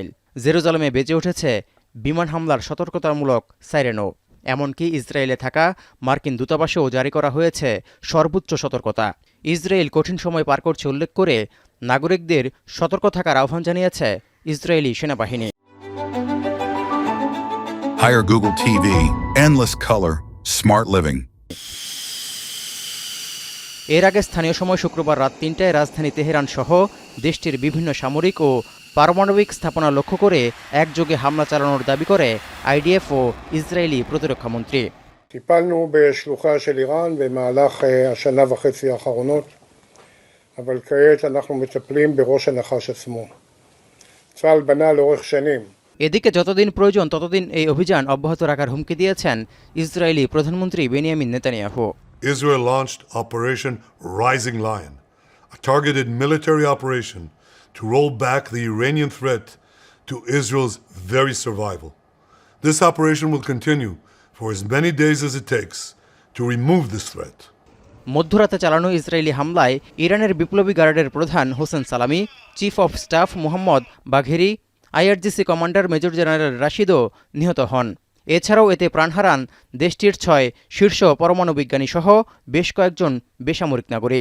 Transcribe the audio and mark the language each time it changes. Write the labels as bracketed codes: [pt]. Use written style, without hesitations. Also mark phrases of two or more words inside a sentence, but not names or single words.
[bn] জেরুজালেমে বেজে উঠেছে বিমান হামলার সতর্কতামূলক সাইরেনও। এমনকি ইসরায়েলে থাকা মার্কিন দূতাবাসেও জারি করা হয়েছে সর্বোচ্চ সতর্কতা। ইসরায়েল কঠিন সময় পার করছে উল্লেখ করে নাগরিকদের সতর্ক থাকার আহ্বান জানিয়েছে ইসরায়েলি সেনাবাহিনী। [en] Hire Google TV, endless color, smart living. [bn] এর আগে স্থানীয় সময় শুক্রবার রাত 3টায় রাজধানী তেহরান সহ দেশটির বিভিন্ন সামরিক ও পারমাণবিক স্থাপনা লক্ষ্য করে একযোগে হামলা চালানোর দাবি করে আইডিএফ ও ইসরায়েলি প্রতিরক্ষামন্ত্রী। [he] טיפלנו בשלוחה של איראן במהלך השנה וחצי האחרונות, אבל כעת אנחנו מטפלים בראש הנחש עצמו. צה"ל בנה לאורך שנים. [bn] এদিকে যতদিন প্রয়োজন ততদিন এই অভিযান অব্যাহত রাখার হুমকি দিয়েছেন ইসরায়েলি প্রধানমন্ত্রী বেনিয়ামিন নেতানিয়াহু। [en] Israel launched Operation Rising Lion, a targeted military operation to roll back the Iranian threat to Israel's very survival. This operation will continue for as many days as it takes to remove this threat. [bn] মধ্যরাতে চালানো ইসরায়েলি হামলায় ইরানের বিপ্লবী গার্ডের প্রধান হোসেন সালামি, [en] chief of staff [bn] মোহাম্মদ বাঘেরি, আইআরজিসি [en] commander major general [bn] রাশিদও নিহত হন। এছাড়াও এতে প্রাণ হারান দেশটির 6 শীর্ষ পরমাণু বিজ্ঞানী সহ বেশ কয়েকজন বেসামরিক নাগরিক।